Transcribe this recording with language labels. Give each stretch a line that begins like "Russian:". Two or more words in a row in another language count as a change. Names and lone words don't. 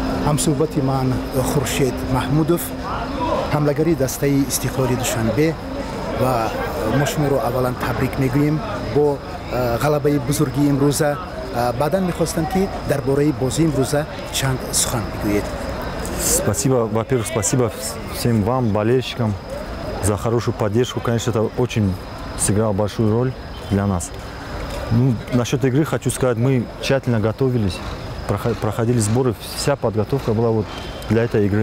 Tajik: ҳамсӯҳбати ман Хуршед Маҳмудов, ҳамлагари дастаи Истиқлоли Душанбе, ва мо шуморо аввалан табрик мегӯем бо ғалабаи бузурги имрӯза. Баъдан мехостам ки дар бораи бозии имрӯза чанд сухан бигӯед.
Russian: Спасибо, во-первых, спасибо всем вам, болельщикам, за хорошую поддержку. Конечно, это очень сыграло большую роль для нас. Ну, насчет игры хочу сказать, мы тщательно готовились, проходили сборы, вся подготовка была вот для этой игры.